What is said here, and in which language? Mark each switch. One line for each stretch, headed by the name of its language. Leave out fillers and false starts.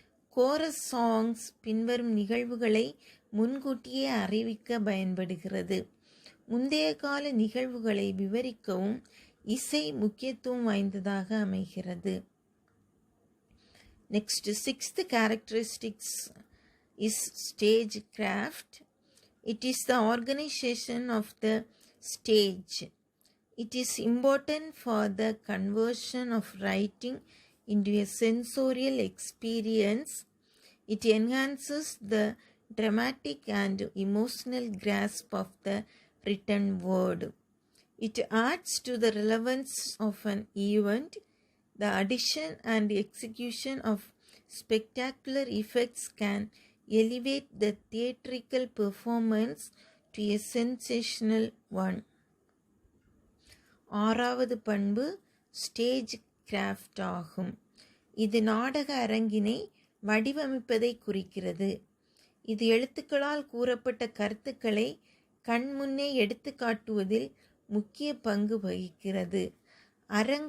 Tamil: Chorus songs பின்வரும் நிகழ்வுகளை முன்கூட்டியே அறிவிக்க பயன்படுகிறது. முந்தைய கால நிகழ்வுகளை விவரிக்கவும் இசை முக்கியத்துவம் வாய்ந்ததாக அமைகிறது.
English: Next, sixth characteristics is stagecraft. It is the organization of the stage. It is important for the conversion of writing into a sensorial experience. It enhances the dramatic and emotional grasp of the written word. It adds to the relevance of an event. The addition and execution of spectacular effects can elevate the theatrical performance to a sensational one.
Tamil: ஆறாவது பண்பு stage craft ஆகும். இது நாடக அரங்கினை வடிவமைப்பதை குறிக்கிறது. இது எழுத்துக்களால் கூறப்பட்ட கருத்துக்களை கண்முன்னே எடுத்து காட்டுவதில் முக்கிய பங்கு வகிக்கிறது. அரங்க